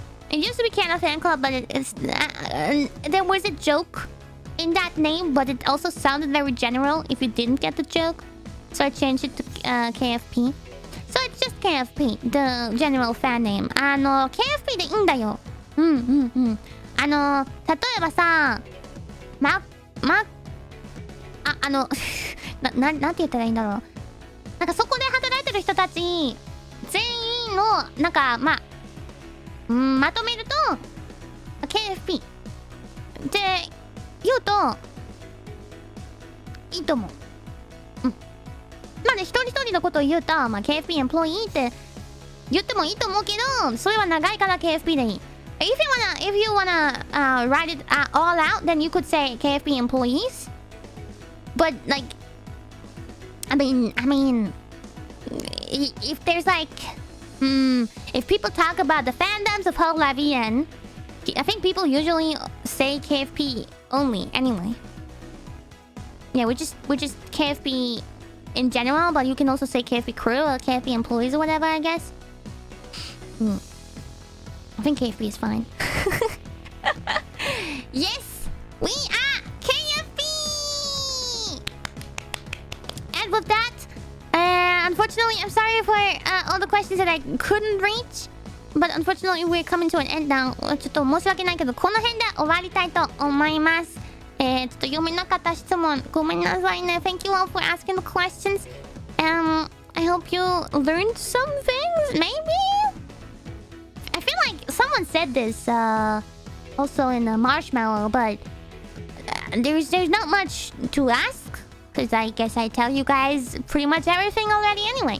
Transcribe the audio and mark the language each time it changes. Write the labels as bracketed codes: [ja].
[en] It used to be Kiara Fan Club, but there was a joke in that name, but it also sounded very general if you didn't get the joke. So I changed it to KFP. So it's just KFP, the general fan name. [ja] KFP でいいんだよ。例えばさ、なんて言ったらいいんだろう。なんかそこで働いてる人たち全員のなんかまとめると KFP って言うといいと思う。まあね、一人一人のことを言うと、KFP エンプロイーって言ってもいいと思うけど、それは長いから KFP でいい。 [en] If you wanna write it all out, then you could say KFP employees. But like, I mean, if there's like, if people talk about the fandoms of hololive, I think people usually say KFP only anyway. Yeah, which is KFP in general, but you can also say KFP crew or KFP employees or whatever, I guess. I think KFP is fine. Yes, we are KFP! And with that, unfortunately, I'm sorry for all the questions that I couldn't reach. But unfortunately, we're coming to an end now. [ja] ちょっと申し訳ないけど、この辺で終わりたいと思います。ちょっと読めなかった質問ごめんなさいね。 [en] Thank you all for asking the questions. I hope you learned some things, maybe? I feel like someone said this also in a marshmallow, but there's not much to ask. Because I guess I tell you guys pretty much everything already anyway.